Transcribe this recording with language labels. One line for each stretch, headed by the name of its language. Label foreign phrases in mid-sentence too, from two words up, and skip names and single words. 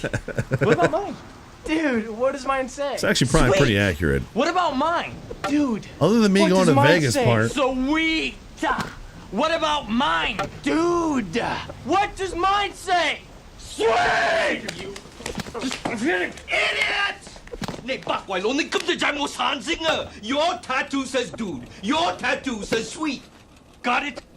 English: What about mine? Dude, what does mine say? It's actually probably Sweet. pretty accurate. What about mine? Dude. Other than me what going does to mine Vegas say? part. Sweet. What about mine? Dude. What does mine say? Sweet. You idiot!
Cantonese: 你白鬼佬，你根本就係冇散星啊 ！
English: Your tattoo says dude. Your tattoo says sweet. Got it?